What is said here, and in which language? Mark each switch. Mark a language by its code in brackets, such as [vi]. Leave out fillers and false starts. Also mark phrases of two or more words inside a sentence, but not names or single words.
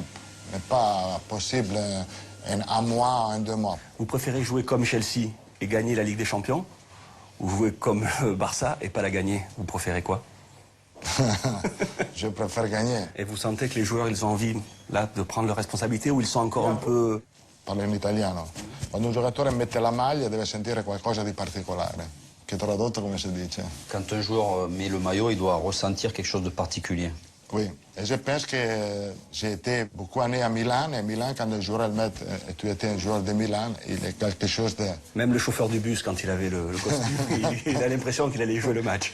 [fr] Ce n'est pas possible en un mois, en 2 mois. Vous préférez jouer comme Chelsea et gagner la Ligue des Champions, ou jouer comme Barça et pas la gagner? Vous préférez quoi? Je préfère gagner. Et vous sentez que les joueurs, ils ont envie là, de prendre leurs responsabilités ou ils sont encore un peu... [it] Parlo in italiano. Quando un giocatore mette la maglia deve sentire qualcosa di particolare, che tradotto come si dice. [fr] Quand un joueur met le maillot, il doit ressentir quelque chose de particulier. Oui, et je pense que j'ai été beaucoup d'années à Milan, et Milan, quand le joueur met, et tu étais un joueur de Milan, il est quelque chose de... Même le chauffeur du bus, quand il avait le costume, il a l'impression qu'il allait jouer le match.